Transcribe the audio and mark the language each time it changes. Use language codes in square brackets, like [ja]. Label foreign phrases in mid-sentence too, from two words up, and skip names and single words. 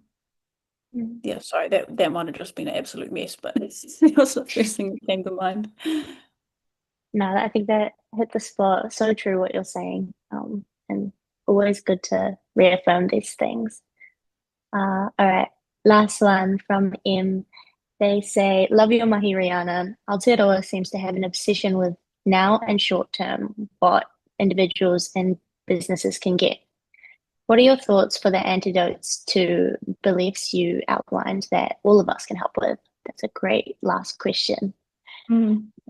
[en] Yeah, sorry, that might have just been an absolute mess, but it was the first thing that came to mind. No, I think that hit the spot. So true what you're saying. And always good to reaffirm these things. All right. Last one from M. They say, love your mahi, Riana. Aotearoa seems to have an obsession with now and short term, what individuals and businesses can get. What are your thoughts for the antidotes to beliefs you outlined that all of us can help with? That's a great last question. Mm.